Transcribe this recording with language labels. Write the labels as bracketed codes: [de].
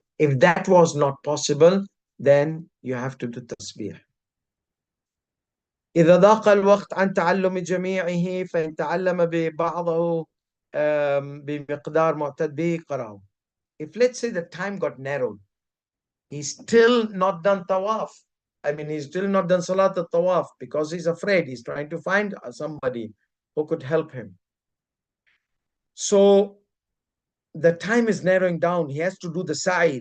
[en] If that was not possible, then you have to do tasbih. [ar] إذا ضاق الوقت عن تعلم جميعه فإن تعلم ببعضه بمقدار معتد به قرأه. [en] If let's say the time got narrowed, he's still not done tawaf. I mean, he's still not done salat al-tawaf because he's afraid. He's trying to find somebody who could help him. So the time is narrowing down. He has to do the sa'i.